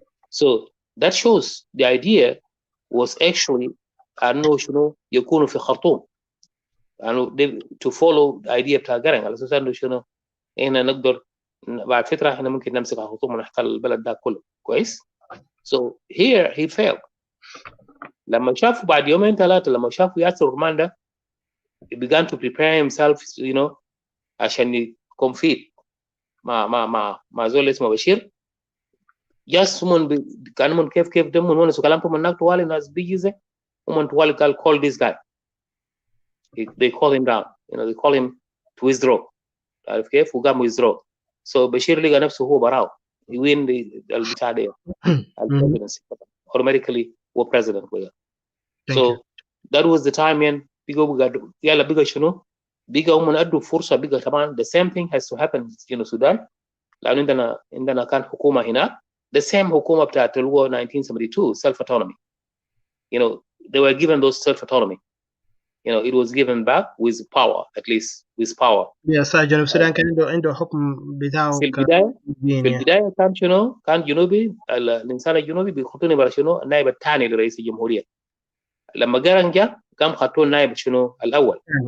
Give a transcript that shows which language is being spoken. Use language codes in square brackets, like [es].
[en] So that shows the idea was actually [ar] انه شنو يكونوا في خرطوم، انه [en] to follow the idea [ar] بتاع قرن على اساس انه شنو احنا نقدر بعد فتره احنا ممكن نمسك الخرطوم ونحتل البلد ده كله كويس. [en] So here he failed. [ar] لما شافوا بعد يومين ثلاثه لما شافوا ياسر رومان ده [en] he began to prepare himself [ar] عشان compete مع زول اسمه بشير. جاس من كانوا من كيف دم من ونسوا كلامهم هناك طوال ناس بيجي زي ومن طوال قال [en] call this guy. They call him down, they call him to withdraw. [ar] عارف كيف؟ وقام withdraw. So بشير لقى نفسه هو براو يوين البتاع ده البريزيدنسي automatically هو president وياه. [en] So that was the time [ar] يعني بقى يلا بقى شنو؟ بقى هم ادوا فرصه بقى طبعا [en] the same thing has to happen in [ar] السودان لانه عندنا كان حكومه هناك the same حكومه بتاعت اللي هو 1972 self autonomy. [en] They were given those self autonomy. It was given back with power, at least with power. [ar] صح. جنوب السودان كان عنده حكم بتاعه في البدايه كان شنو؟ كان جنوبي الانسان الجنوبي بيخطوني برا شنو؟ النائب الثاني لرئيس الجمهوريه. لما قرن جاء قام خطوه النائب شنو؟ الاول.